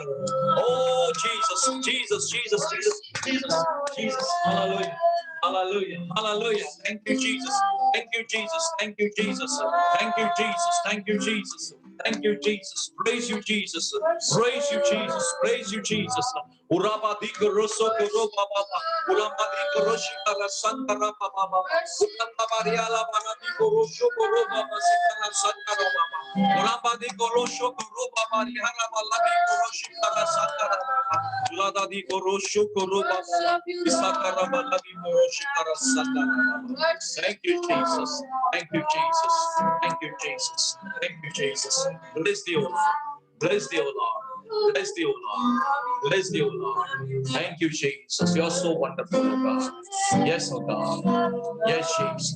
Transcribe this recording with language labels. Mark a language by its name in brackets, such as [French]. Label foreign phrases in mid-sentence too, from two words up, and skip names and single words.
[English] Oh, Jesus, Jesus, Jesus, Jesus, Jesus, Jesus. Hallelujah. Hallelujah. Hallelujah. Thank you, Jesus. Thank you, Jesus. Thank you, Jesus. Thank you, Jesus. Thank you, Jesus. Thank you, Jesus. Praise you, Jesus. Praise you, Jesus. Praise you, Jesus. Urabadi Rosso Baba. Urabadi Roshika Santa Baba. Utabariala Banadi Rosho Baba Sita Santa Baba. Urabadi Rosho Baba Rihana Baladi Roshika Santa Baba. Ladadi Rosho Baba. Santa Baladi Roshika Santa Baba. Thank you, Jesus. Thank you, Jesus. Thank you, Jesus. Thank you, Jesus. Bless thee, O Lord. Bless thee, O Lord. Bless thee, O Lord. Bless thee, O Lord. Thank you, Jesus. You are so wonderful, O God. Yes, O God. Yes, Jesus.